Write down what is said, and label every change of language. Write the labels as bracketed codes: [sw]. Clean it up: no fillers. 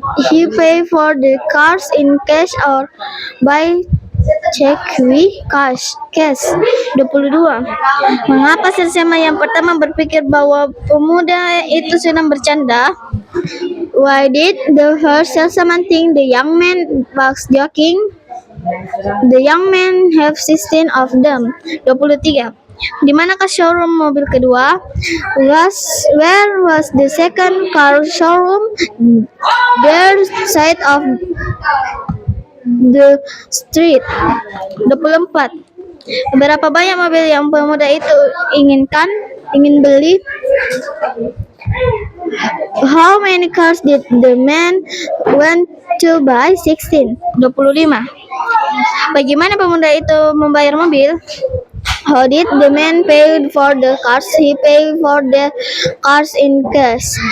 [en] He pay for the cars in cash or by check with cash. 22. [id] Mengapa salesman yang pertama berpikir bahwa pemuda itu sedang bercanda? [en] Why did the first salesman think the young man was joking? The young man have 16 of them. 23. [id] Di manakah showroom mobil kedua? [en] Where was the second car showroom? Their side of the street. 24. [id] Berapa banyak mobil yang pemuda itu ingin beli? [en] How many cars did the man want to buy? 16. 25. [id] Bagaimana pemuda itu membayar mobil? [en] How did the man pay for the cars? He paid for the cars in cash.